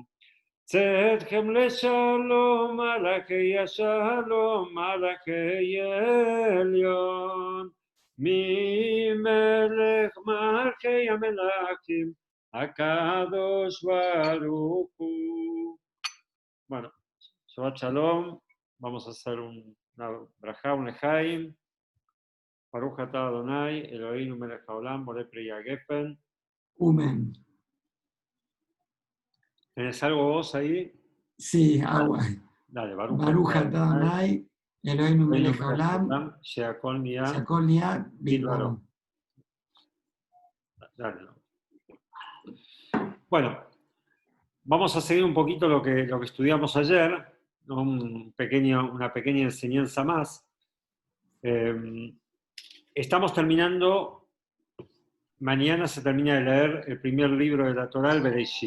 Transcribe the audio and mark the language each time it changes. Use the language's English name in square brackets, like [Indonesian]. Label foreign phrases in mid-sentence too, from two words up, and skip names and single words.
[Hebrew] צאתכם לשלום, מלאכי השלום, מלאכי עליון, ממלך מלכי המלכים, הקדוש ברוך הוא. [Spanish] Bueno, [Hebrew] שבת שלום, [Spanish] vamos a hacer una brajá, un lejaim. [Hebrew] ברוך אתה אדוני, אלוהינו מלך העולם, בורא פרי הגפן. [Spanish] Amén. ¿Tenés algo vos ahí? Sí, agua. Dale, [Hebrew] ברוך אתה אדוני, אלוהינו מלך העולם, שהכל נהיה שהכל נהיה בדברו. [Spanish] Dale. Bueno, vamos a seguir un poquito lo que estudiamos ayer, ¿no? Una pequeña enseñanza más. Estamos terminando, mañana se termina de leer el primer libro de la Torá, el Bereshit.